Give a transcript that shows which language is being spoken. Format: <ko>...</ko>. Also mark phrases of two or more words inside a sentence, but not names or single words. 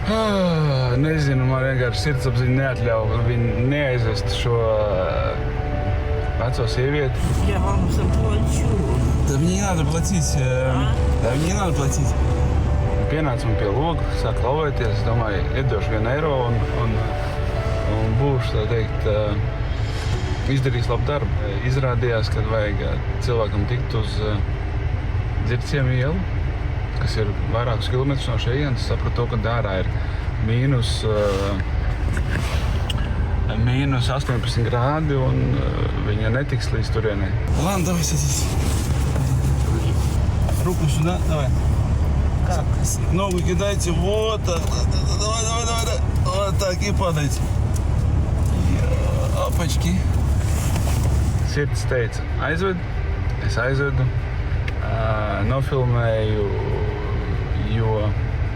<ru>Nezinu, man vienkārši sirdsapziņa neatļauj viņu neaizvest šo veco sievieti. Я вам заплачу. Да мне не надо платить. Да мне не надо платить.</ru> <lv>Pienāca man pie loga, sāk klauvēties. Es domāju, iedošu €1 un būšu, tā teikt, izdarījis labu darbu. Izrādījās, ka vajag cilvēkam tikt uz Dzirciemu ielu, kas ir vairākus kilometrus no šejienes. Sapratu to, ka dārā ir mīnus 18 grādi un viņa netiks līdz turienei.</lv> <ru>Ладно, давай садись. Руку сюда, давай. Как? Ногу кидайте, вот так. Давай. Вот так и падайте. Опачки.</ru> <lv>Sirds teica, aizved, es aizvedu, nofilmēju, jo</lv>